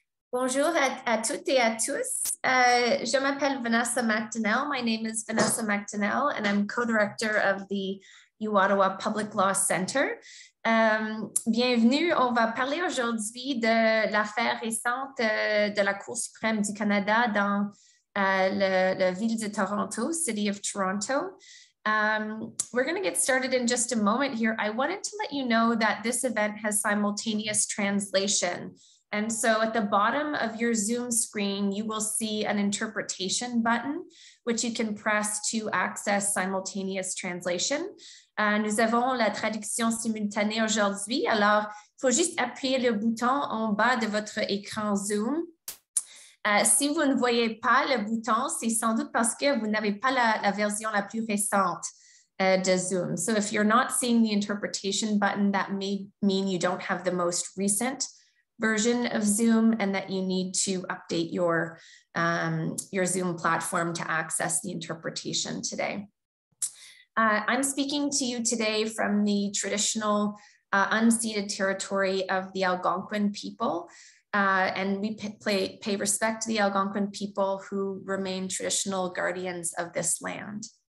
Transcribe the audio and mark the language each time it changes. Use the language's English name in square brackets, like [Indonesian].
[French] Bonjour à toutes et à tous. Je m'appelle Vanessa McDonnell. [English] My name is Vanessa McDonnell, and I'm co-director of the Ottawa Public Law Center. [French] Bienvenue. On va parler aujourd'hui de l'affaire récente de la Cour suprême du Canada dans la ville de Toronto, City of Toronto. [English] We're going to get started in just a moment here. I wanted to let you know that this event has simultaneous translation. And so at the bottom of your Zoom screen, you will see an interpretation button, which you can press to access simultaneous translation. [French] Nous avons la traduction simultanée aujourd'hui. Alors, il faut juste appuyer le bouton en bas de votre écran Zoom. Si vous ne voyez pas le bouton, c'est sans doute parce que vous n'avez pas la version la plus récente de Zoom. [English] So if you're not seeing the interpretation button, that may mean you don't have the most recent version of Zoom and that you need to update your Zoom platform to access the interpretation today. I'm speaking to you today from the traditional unceded territory of the Algonquin people, and we pay respect to the Algonquin people who remain traditional guardians of this land.